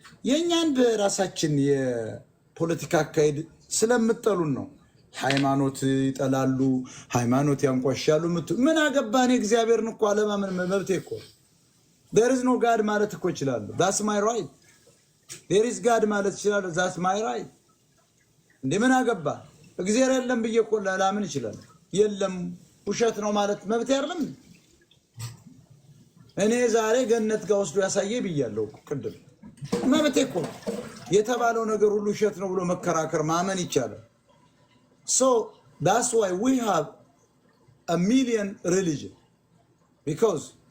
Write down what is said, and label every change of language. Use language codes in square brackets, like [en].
[am] የኛን በራሳችን የፖለቲካ አካሄድ ስለምጠሉን ነው። ሃይማኖት ይጠላሉ፣ ሃይማኖት ያንቋሻሉ። ምን አገባን? እግዚአብሔርን እኮ አለማመን መብቴ እኮ። [en] there is no God [am] ማለት እኮ እችላለሁ። [en] that's my right. there is God [am] ማለት እችላለሁ። [en] that's my right. [am] እንዴ ምን አገባ? እግዚአብሔር የለም ብዬ እኮ ላምን እችላለሁ። የለም ውሸት ነው ማለት መብቴ አይደለም። እኔ ዛሬ ገነት ጋር ወስዶ ያሳየ ብያለሁ ቅድም። መብቴ እኮ የተባለው ነገር ሁሉ ውሸት ነው ብሎ መከራከር ማመን ይቻላል። [en] so that's why we have a million religion, because